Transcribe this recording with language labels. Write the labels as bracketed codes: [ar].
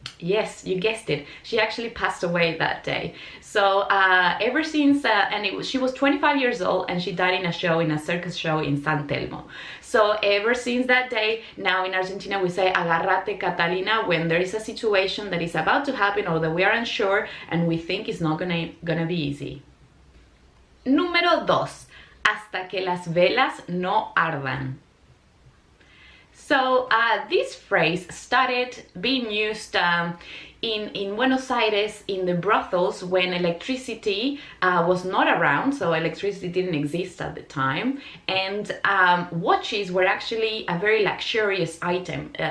[en] Yes, you guessed it. She actually passed away that day. So ever since, she was 25 years old, and she died in a circus show in San Telmo. So ever since that day, now in Argentina we say agarrate, Catalina, when there is a situation that is about to happen or that we are unsure and we think it's not gonna be easy. [es] Número 2. Hasta que las velas no ardan. [en] So this phrase started being used in Buenos Aires in the brothels when electricity was not around, so electricity didn't exist at the time, and watches were actually a very luxurious item.